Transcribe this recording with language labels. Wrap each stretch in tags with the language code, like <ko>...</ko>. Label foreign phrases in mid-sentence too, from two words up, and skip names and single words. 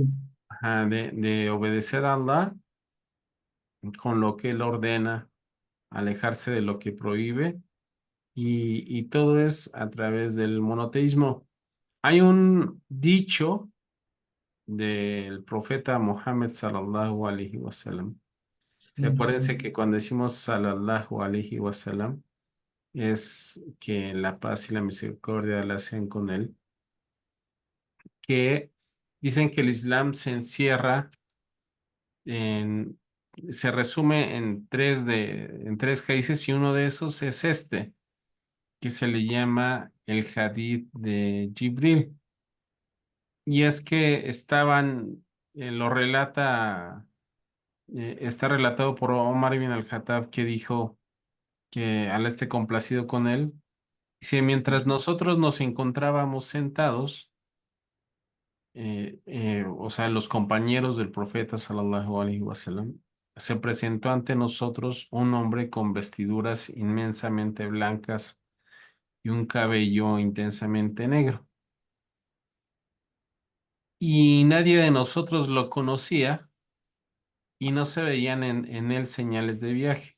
<es>Ajá, de obedecer a Allah con lo que Él ordena, alejarse de lo que prohíbe y todo es a través del monoteísmo. Hay un dicho del profeta Muhammad</es> <ar>صلى الله عليه وسلم.</ar> <es>Sí, acuérdense que cuando decimos</es> <ar>صلى الله عليه وسلم</ar> <es>es que la paz y la misericordia la hacen con él, que dicen que el Islam se encierra en, se resume en tres países y uno de esos es este, que se le llama el Hadith de Jibril. Y es que lo relata, está relatado por Omar ibn al-Khattab que dijo que al esté complacido con él, dice, mientras nosotros nos encontrábamos sentados, o sea, los compañeros del profeta</es> <ar>صلى الله عليه وسلم,</ar> <es>se presentó ante nosotros un hombre con vestiduras inmensamente blancas y un cabello intensamente negro. Y nadie de nosotros lo conocía y no se veían en él señales de viaje.</es>